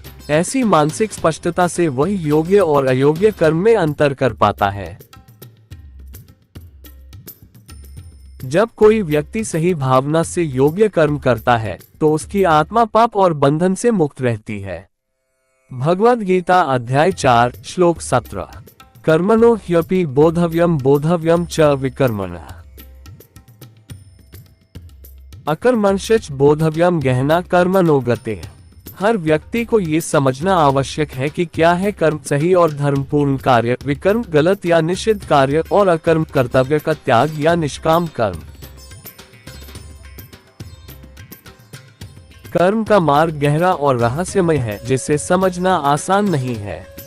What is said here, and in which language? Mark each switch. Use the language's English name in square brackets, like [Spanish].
[Hindi] ऐसी मानसिक स्पष्टता से वह योग्य और अयोग्य कर्म में अंतर कर पाता है। जब कोई व्यक्ति सही भावना से योग्य कर्म करता है तो उसकी आत्मा पाप और बंधन से मुक्त रहती है। भगवद गीता अध्याय 4 श्लोक 17। [Sanskrit] कर्मणो ह्यपि बोधव्यम बोधव्यम च विकर्मणः अकर्मण्श्च बोधव्यम गहना कर्मणो गते। [Hindi] हर व्यक्ति को ये समझना आवश्यक है कि क्या है कर्म सही और धर्मपूर्ण कार्य, विकर्म गलत या निषिद्ध कार्य, और अकर्म कर्तव्य का त्याग या निष्काम कर्म। कर्म का मार्ग गहरा और रहस्यमय है, जिसे समझना आसान नहीं है।